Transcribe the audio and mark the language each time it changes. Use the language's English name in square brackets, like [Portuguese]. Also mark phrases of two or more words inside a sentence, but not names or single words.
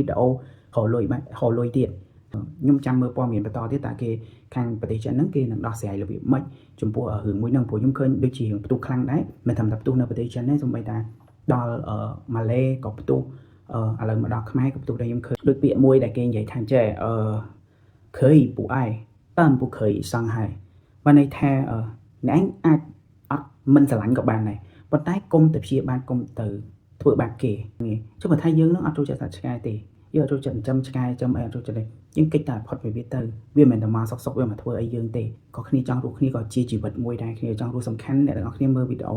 [Khmer] ដេអូរលុយទៀតខ្ញុំចាំមើលព័ត៌មានបន្តទៀតតើគេខាងប្រទេសចិនហ្នឹងគេនឹងដោះស្រាយរបៀបម៉េចចំពោះរឿងមួយហ្នឹងព្រោះខ្ញុំឃើញដូចជាផ្ទុះខ្លាំងដែរមិនត្រឹមតែផ្ទុះនៅប្រទេសចិនទេសូម្បីតែដល់ម៉ាឡេក៏ផ្ទុះឥឡូវមកដល់ខ្មែរក៏ផ្ទុះដែរខ្ញុំឃើញដូចពាក្យមួយដែលគេនិយាយថាចេះ [Chinese] 可以不爱但不可以伤害 [Khmer] បានន័យថាអ្នកឯងអាចអត់មិនស្រឡាញ់ក៏បាន ដែរប៉ុន្តែគុំទៅព្យាបាលគុំទៅធ្វើបាបគេចុះបើថាយើងនឹងអត់ចូលចិត្តសត្វឆ្កែទេយើងអត់ចូលចិត្តចិញ្ចឹមឆ្កែចិញ្ចឹមអីអត់ចូលចិត្តទេយើងកិច្ចតែផុតពីវាទៅវាមិនមែនតែមកសុកវាមកធ្វើអីយើងទេក៏គ្នាចង់រស់គ្នាក៏ជាជីវិតមួយដែរគ្នាចង់រស់សំខាន់អ្នកទាំងអស់គ្នាមើលវីដេអូ